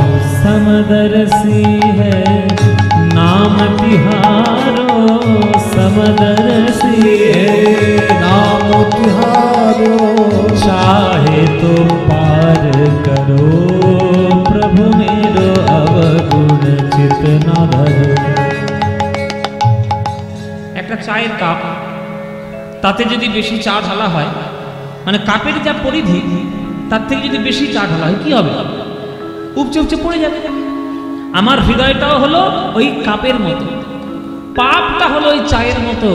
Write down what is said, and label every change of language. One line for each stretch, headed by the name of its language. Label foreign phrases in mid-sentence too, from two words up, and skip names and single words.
Hindi: समदर्शी है नाम तिहारो, समदर्शी है नाम तिहारो, चाहे तो पार करो प्रभु मेरो, अवगुण चित ना धरो।
Bangla: একটা চায়ের কাপ, তাতে যদি বেশি চা ঢালা হয়, মানে কাপের যা পরিধি তার থেকে যদি বেশি চা ঢালা হয় কি হবে? উপচে উপচে পড়ে যাবে। আমার হৃদয়টাও হলো ওই কাপের মতো, পাপটা হলো ওই চায়ের মতো।